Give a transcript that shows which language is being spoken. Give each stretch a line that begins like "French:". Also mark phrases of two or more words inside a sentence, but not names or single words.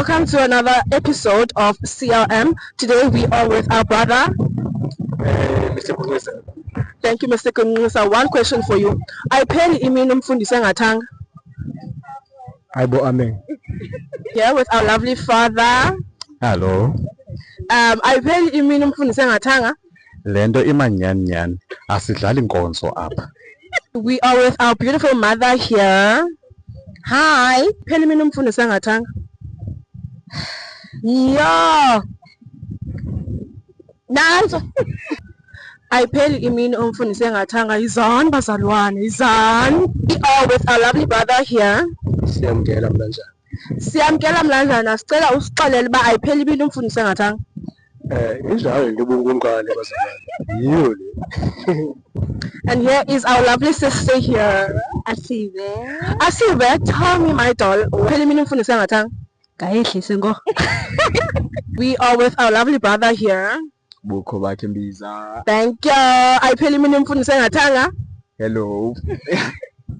English: welcome to another episode of CLM. Today we are with our brother, Mr. Kunisa. Thank you, Mr. Kunisa. One question for you.
Xhosa: Ayipheli imini umfundisi engathanga. Aibo amen.
English: Here with our lovely father. Hello.
Xhosa: Ayipheli imini umfundisi engathanga. Lento imanyanyani asidlali inkonzo apha.
English: We are with our beautiful mother here. Hi.
Xhosa: Pheli imini umfundisi engathanga. Yeah. Nanzo. Ayipheli imini umfundisi engathanga. Izani bazalwane, izani.
English: We are with our lovely brother here.
Xhosa: Siyamkela mlanjani. Siyamkela mlanjana, sicela usixelele uba ayipheli imini umfundisi engathanga. Injalo nje ubunkani bazalwane. Yiyo le.
English: And here is our lovely sister here. Asive, tell me my doll,
Xhosa: ayipheli imini umfundisi engathanga. Kayihlise ngo.
English: We are with our lovely brother here.
Xhosa: Bukho bakhe mbiza.
English: Thank you.
Xhosa: Ayipheli imini umfundisi engathanga.
English: Hello.